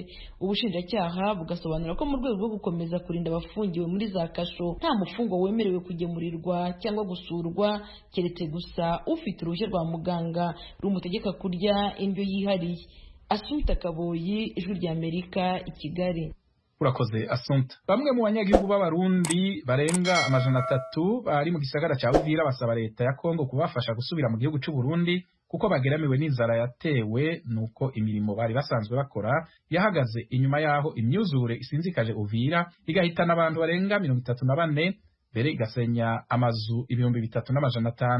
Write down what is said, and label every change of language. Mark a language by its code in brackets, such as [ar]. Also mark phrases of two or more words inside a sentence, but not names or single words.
[rw] Ubushinjacyaha bugasobanura ko mu rwego rwo gukomeza kurinda abafungiwe muri za kasho nta mufungwa wemerewe kugemurirwa cyangwa gusurwa keretse gusa ufite uruhushya rwa muganga rumutegeka kurya indyo yihariye. Assumpta Kaboyi, Ijwi ry'Amerika, i Kigali. Urakoze Assumpta. [rn] Bamwe mu banyagihugu b'abarundi barenga 300 bari mu gisagara cya Uvira basaba leta ya Kongo kubafasha gusubira mu gihugu cy'u Burundi kuko bageramiwe n'inzara yatewe nuko imirimo bari basanzwe bakora yahagaze inyuma yaho imyuzure isinzikaje Uvira igahitana abantu barenga 34 mbere igasenya amazu 3500.